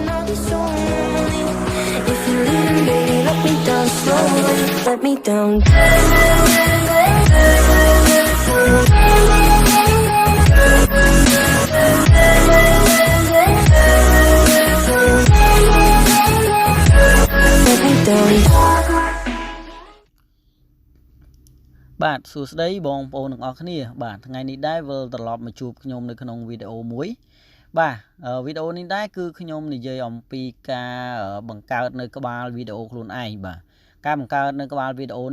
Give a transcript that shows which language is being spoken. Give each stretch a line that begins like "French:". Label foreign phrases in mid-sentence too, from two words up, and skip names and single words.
English: it's only if you're leaving, baby, let me down slowly. Let me down. Let me down.
Khmer: បាទសួស្តីបងប្អូនទាំងអស់គ្នាបាទថ្ងៃនេះដែរវិលត្រឡប់មកជួបខ្ញុំនៅក្នុងវីដេអូមួយបាទវីដេអូនេះដែរគឺខ្ញុំនិយាយអំពីការបង្កើតនៅក្បាលវីដេអូខ្លួនឯងបាទការបង្កើតនៅក្បាលវីដេអូ